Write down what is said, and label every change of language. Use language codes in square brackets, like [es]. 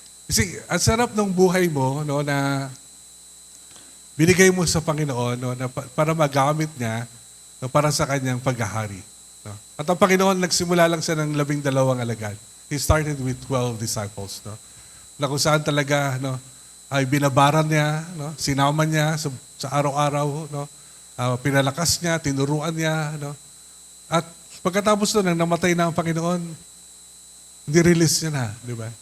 [tl] Kasi ang sarap ng buhay mo na binigay mo sa Panginoon na para magamit niya para sa kanyang paghahari. No? At ang Panginoon nagsimula lang siya ng 12 alagad. [en] He started with 12 disciples. [tl] Na kung saan talaga ay binabaran niya, sinama niya sa araw-araw, pinalakas niya, tinuruan niya. At pagkatapos doon, nang namatay na ang Panginoon, nirelease niya na, di ba?